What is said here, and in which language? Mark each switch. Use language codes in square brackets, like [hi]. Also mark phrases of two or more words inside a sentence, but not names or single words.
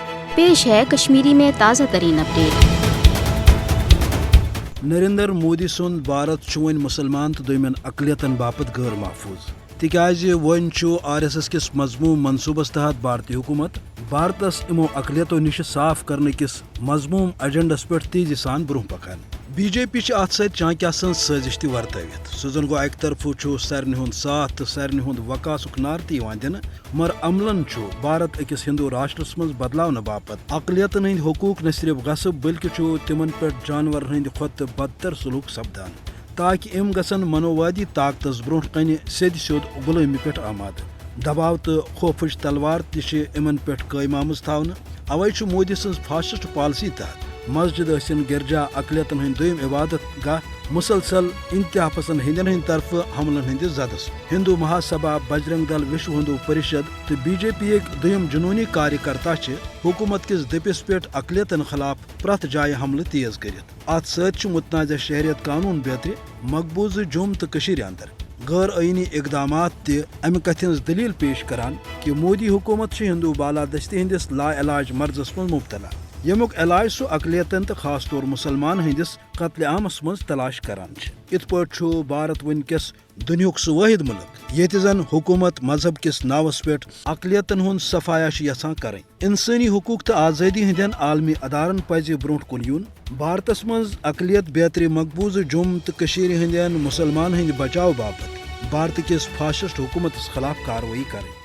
[ur] پیش ہے کشمیری میں تازہ ترین اپڈیٹ۔ [ks] نریندر مودی سند بھارت ون مسلمان تو دویمن اقلیتن باپت غیر محفوظ تکیاز ون آر ایس ایس کس مضموم منصوبس تحت بھارتی حکومت بھارتس امو اقلیتوں نش [ur] صاف کرنے [ks] کس مضموم ایجنڈس پہ تیزی سان برہ پکان۔ بی جے پی ات ست چانکیہ سن سازش تہ ورتوت سہ زن گو اکہ طرف سارنی ہند ساتھ تو سارنی ہند وقاسک نعر تہ دن مگر عملن بھارت اکس ہندو راشٹرس مز بدلاؤن باپت اقلیتن ہند حقوق نہ صرف غصب بلکہ تمن پہ جانور ہند کھت بدتر سلوک سپدان تاکہ ام گھن منووادی طاقتس برو کن سید سیود غلٲمی پہ آماد دباؤ تو خوفچ تلوار تہ امن پہ قائم آمز تھونہ اوے مودی سن فاسسٹ پالسی تحت مسجد ٲسِن گرجا اقلیتن ہند دویم عبادت گاہ مسلسل انتہا پسند ہندین ہند طرف حملن ہندس زدس ہندو مہاسبھا بجرنگ دل وشو ہندو پریشد تو بی جے پی یک دویم جنونی کاریہ حکومت کس دپس پہ اقلیتن خلاف پرت جائے حملہ تیز کرت ات ست متنازع شہریت قانون بیتر مقبوض جوم تو اندر غیر آئینی اقدامات تہ امہ کتھ ہز دلیل پیش کران کہ مودی حکومت ہندو بالادستی ہندس لا علاج مرضس من مبتلا یمیک علاج سہ اقلیتن تو خاص طور مسلمان ہندس قتل عامس مز تلاش کران ات پہ بھارت ونکس دنیک سہ واحد ملک یت زن حکومت مذہب کس ناوس پہ اقلیتن ہند صفایا یژھان کریں۔ انسانی حقوق تو آزادی ہندین عالمی ادارن پزِ برو کن یون بھارتس مز اقلیت بیتری مقبوض جوم تو ہندین مسلمان ہند بچاؤ باپت بھارت کس فاسسٹ حکومت خلاف کاروٲیی کریں۔